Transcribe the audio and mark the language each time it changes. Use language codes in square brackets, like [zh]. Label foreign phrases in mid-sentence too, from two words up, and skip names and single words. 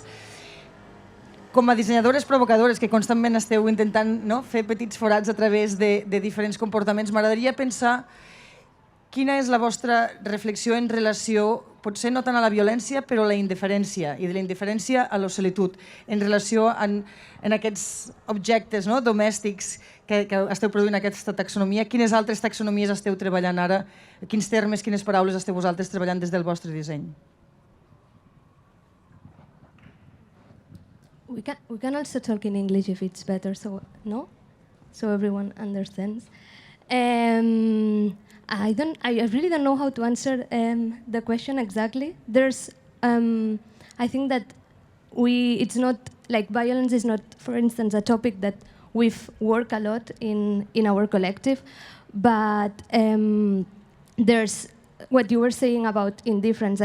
[ca] Com a dissenyadores provocadores que constantment esteu intentant fer petits forats a través de diferents comportaments, m'agradaria pensar quina és la vostra reflexió en relació, potser no tant a la violència, però a la indiferència, i de la indiferència a la solitud, en relació en aquests objectes domèstics que esteu produint aquesta taxonomia. Quines altres taxonomies esteu treballant ara? Quins termes, quines paraules esteu vosaltres treballant des del vostre disseny? [en] We can also talk in English if it's better, so everyone understands. I really don't know how to answer the question exactly. There's, I think that it's not like violence is not, for instance, a topic that we've worked a lot in our collective, but there's what you were saying about indifference.